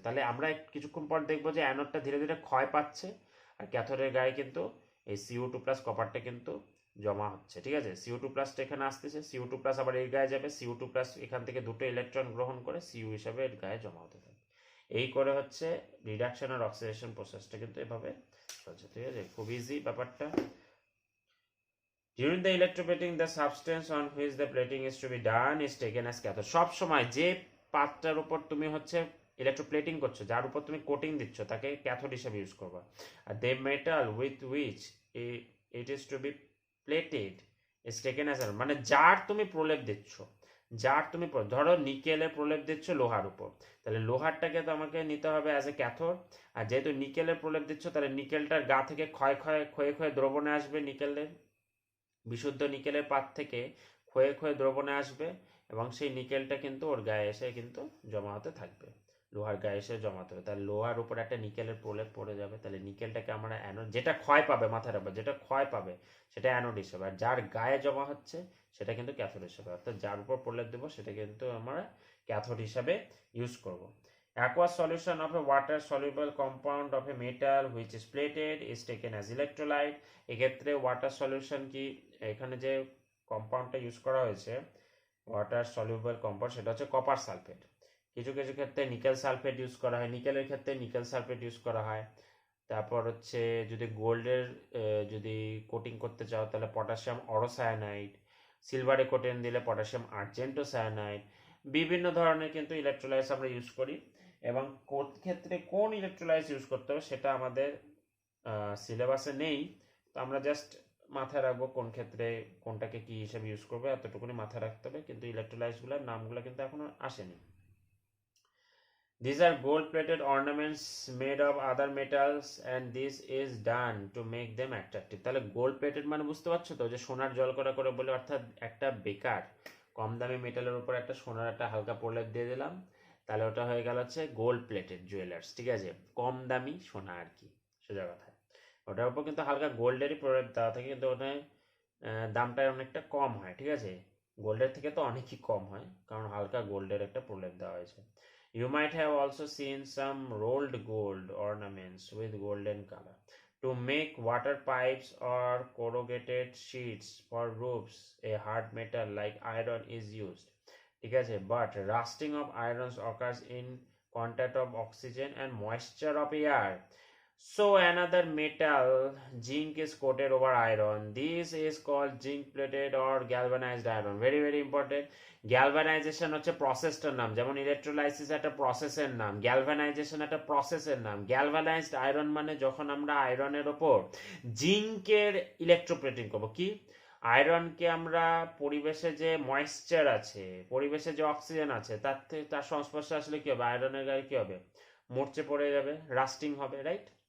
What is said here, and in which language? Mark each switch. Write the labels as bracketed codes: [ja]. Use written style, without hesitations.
[bn] তাহলে আমরা কিছুক্ষণ পর দেখবো যে অ্যানোডটা ধীরে ধীরে ক্ষয় পাচ্ছে, আর ক্যাথোডের গায়ে কিন্তু এই CO2+ কপারটা কিন্তু জমা হচ্ছে, ঠিক আছে। CO2+টা এখানে আসতেছে, CO2+ আবার এর গায়ে যাবে, CO2+ এখান থেকে দুটো ইলেকট্রন গ্রহণ করে সিউ হিসাবে এর গায়ে জমা হতে থাকবে। এই করে হচ্ছে রিডাকশন আর অক্সিডেশন প্রসেসটা কিন্তু এভাবে চলছে, ঠিক আছে, খুব ইজি ব্যাপারটা। [en] During the electroplating, the substance on which the plating is to be done is taken as cathode. [bn] সব সময় যে পাতটার উপর তুমি হচ্ছে ইলেকট্রোপ্লেটিং করছো, যার উপর তুমি কোটিং দিচ্ছ, তাকে ক্যাথোড হিসেবে ইউজ করবা। আর [en] the metal with which it is to be plated is taken as a, [bn] মানে যার তুমি প্রলেপ দিচ্ছ, ধরো নিকেলের প্রলেপ দিচ্ছ লোহার উপর, তাহলে লোহারটাকে তো আমাকে নিতে হবে অ্যাজ এ ক্যাথোড। আর যেহেতু নিকেলের প্রলেপ দিচ্ছ, তাহলে নিকেলটার গা থেকে ক্ষয়ে দ্রবণে আসবে, নিকেলের বিশুদ্ধ নিকেলের পাত থেকে ক্ষয়ে ক্ষয়ে দ্রবণে আসবে, এবং সেই নিকেলটা কিন্তু ওর গায়ে এসে কিন্তু জমা হতে থাকবে, লোহার গায়ে এসে জমা হতে হবে। তাহলে লোহার উপর একটা নিকেলের প্রলেপ পড়ে যাবে, তাহলে নিকেলটাকে আমরা অ্যানোড, যেটা ক্ষয় পাবে, মাথায় রাখবে, যেটা ক্ষয় পাবে সেটা অ্যানোড হিসেবে, আর যার গায়ে জমা হচ্ছে সেটা কিন্তু ক্যাথোড হিসেবে, অর্থাৎ যার উপর প্রলেপ দেবো সেটা কিন্তু আমরা ক্যাথোড হিসাবে ইউজ করব। [en] Aqueous solution of a water soluble compound of a metal which is plated is taken as electrolyte. [bn] এক্ষেত্রে ওয়াটার সলিউশন কি, এখানে যে কম্পাউন্ডটা ইউজ করা হয়েছে ওয়াটার সলিউবল কম্পাউন্ড, সেটা হচ্ছে কপার সালফেট। কিছু কিছু ক্ষেত্রে নিকেল সালফেট ইউজ করা হয়, নিকেলের ক্ষেত্রে নিকেল সালফেট ইউজ করা হয়। তারপর হচ্ছে যদি গোল্ডের যদি কোটিং করতে চাও তাহলে পটাশিয়াম অরোসায়ানাইড, সিলভারে কোটিং দিলে পটাশিয়াম আর্জেন্টোসায়ানাইড, বিভিন্ন ধরনের কিন্তু ইলেকট্রোলাইটস আমরা ইউজ করি। এবং কোন ক্ষেত্রে কোন ইলেকট্রোলাইটস ইউজ করতে হবে সেটা আমাদের সিলেবাসে নেই, তো আমরা জাস্ট মাথায় রাখবো কোন ক্ষেত্রে কোনটাকে কি হিসেবে ইউজ করবে, এতটুকুনি মাথায় রাখতে হবে, কিন্তু ইলেকট্রোলাইটসগুলোর নামগুলো কিন্তু এখনো আসেনি। [en] These are gold-plated ornaments made of other metals and this is done to make them attractive. [bn] তাহলে গোল্ড প্লেটেড মানে বুঝতে পারছো তো, যে সোনার জল করা করে বলে, অর্থাৎ একটা বেকার কম দামি মেটালের উপর একটা সোনার একটা হালকা প্রলেপ দিয়ে দিলাম, তাহলে ওটা হয়ে গেল হচ্ছে গোল্ড প্লেটেড জুয়েলার্স, ঠিক আছে, কম দামি সোনা আর কি, সোজা কথা। ওটার উপর কিন্তু হালকা গোল্ডেরই প্রলেপ দেওয়া থাকে, কিন্তু ওটা দামটা অনেকটা কম হয়, ঠিক আছে, গোল্ডের থেকে তো অনেকই কম হয়, কারণ হালকা গোল্ডের একটা প্রলেপ দেওয়া হয়েছে। [en] You might have also seen some rolled gold ornaments with golden color. To make water pipes or corrugated sheets for roofs, a hard metal like iron is used. [bn] ঠিক আছে, [en] but rusting of irons occurs in contact of oxygen and moisture of air. So another metal, zinc, is coated over iron. This is called zinc plated or galvanized iron. Very very important. [bn] Galvanisation হচ্ছে প্রসেসটার নাম, যেমন electrolysis একটা প্রসেসের নাম, galvanisation একটা প্রসেসের নাম। Galvanised iron মানে যখন আমরা আয়রনের ওপর জিঙ্কের ইলেকট্রোপ্লেটিং করবো, কি আয়রনকে আমরা পরিবেশে যে ময়েশ্চার আছে, পরিবেশে যে অক্সিজেন আছে, তার সংস্পর্শে আসলে কি হবে, আয়রনের গায়ে কি হবে, মরচে পড়ে যাবে, রাস্টিং হবে, রাইট।